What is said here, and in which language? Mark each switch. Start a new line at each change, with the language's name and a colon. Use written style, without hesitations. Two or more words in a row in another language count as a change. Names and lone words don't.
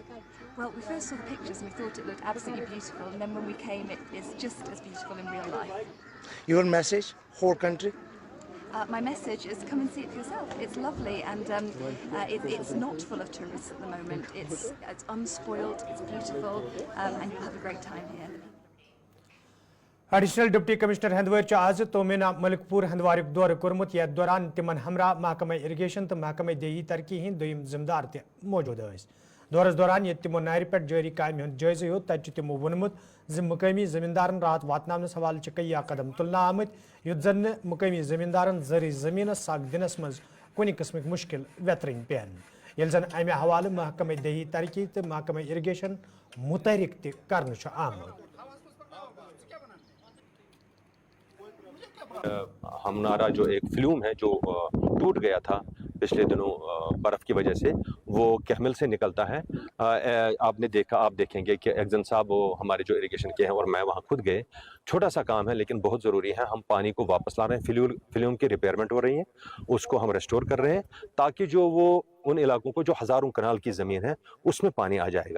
English: Well, we first saw the pictures and we thought it looked absolutely beautiful, and then when we came, it's just as beautiful in real life. Your message, whole country? My message is come and see it for yourself. It's lovely, and it's not full of tourists at the moment. It's unspoilt, it's beautiful, and you'll have a great time here.
Kashmiri: ایڈیشنل ڈپٹی کمشنر ہندوار آز تومینا ملک پور ہندوار دور کورمت یتھ دوران تمن ہمراہ محکمہ اریگیشن تو محکمہ دیہی ترقی ہند دویم ذمہ دار تہ موجود ٲسۍ. دورس دوران یت تمو نہرِ پٮ۪ٹھ جٲری کامہِ ہُنٛد جٲیزٕ ہیوٚت تتہِ چھُ تمو ووٚنمُت زِ مقٲمی زمیٖندارن رات واتناونس حوالہٕ چھِ کیا قدم تُلنہٕ آمٕتۍ یُتھ زن نہٕ مقٲمی زمیٖندارن زرعی زٔمیٖنس سگ دِنس منٛز کُنہِ قٕسمٕکۍ مُشکِل ویترٕنۍ پٮ۪ن, ییٚلہِ زن امہِ حوالہٕ محکمہ دیہی ترقی تہٕ محکمہ اریگیشن متحرک تہِ کرنہٕ چھُ آمُت.
Hindi: हमारा जो एक फ़्लूम है जो टूट गया था पिछले दिनों बर्फ़ की वजह से वो कहमिल से निकलता है। आप देखेंगे कि एक्जन साहब वो हमारे जो इरिगेशन के हैं और मैं वहाँ खुद गए। छोटा सा काम है लेकिन बहुत ज़रूरी है। हम पानी को वापस ला रहे हैं, फ्लूम की रिपेयरमेंट हो रही है, उसको हम रेस्टोर कर रहे हैं ताकि जो वो उन इलाकों को जो हज़ारों कनाल की ज़मीन है उसमें पानी आ जाएगा।